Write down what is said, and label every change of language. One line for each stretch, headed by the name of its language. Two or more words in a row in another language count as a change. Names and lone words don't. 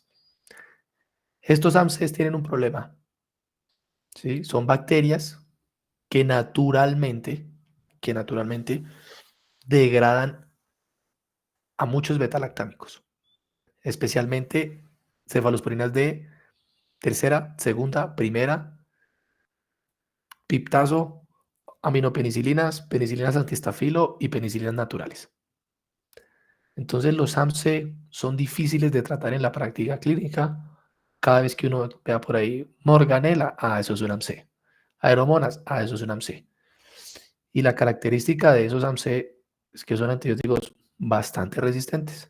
Spanish: Estos AMCs tienen un problema, ¿sí? Son bacterias que naturalmente degradan a muchos betalactámicos, especialmente cefalosporinas de tercera, segunda, primera, piptazo, aminopenicilinas, penicilinas antistafilo y penicilinas naturales. Entonces los AMC son difíciles de tratar en la práctica clínica. Cada vez que uno vea por ahí morganela, eso es un AMC. Aeromonas, eso es un AMC. Y la característica de esos AMC es que son antibióticos bastante resistentes.